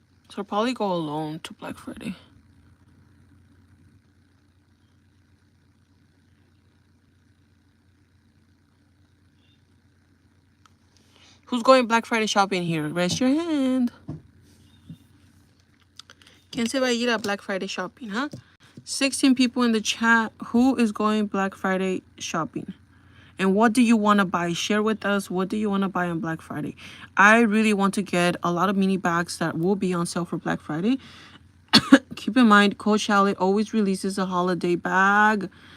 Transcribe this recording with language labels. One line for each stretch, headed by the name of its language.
English: So I'll probably go alone to Black Friday. Who's going Black Friday shopping here? Raise your hand.
Spanish: ¿Quién se va a ir a Black Friday shopping, huh?
English: 16 people in the chat. Who is going Black Friday shopping? And what do you want to buy? Share with us. What do you want to buy on Black Friday? I really want to get a lot of mini bags that will be on sale for Black Friday. Keep in mind, Coach Chalet always releases a holiday bag.